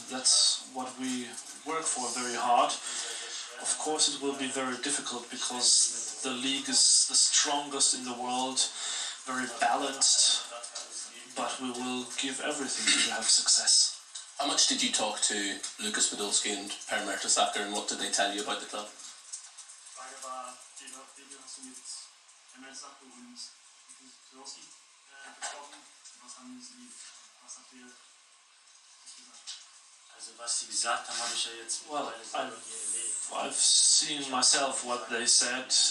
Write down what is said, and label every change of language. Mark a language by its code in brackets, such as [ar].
[en] That's what we work for very hard. Of course it will be very difficult because the league is the strongest in the world, very balanced, but we will give everything to have success. How much did you talk to Lukas Podolski and Per Mertesacker, and what did they tell you about the club? [de] Die Frage war, wie hast du mit Mertesacker und Lukas Podolski gesprochen? Was habt ihr gesagt? Also was sie gesagt haben, habe ich ja jetzt [en] Well, [de] mittlerweile hier erlebt. [en] I've seen myself what they said.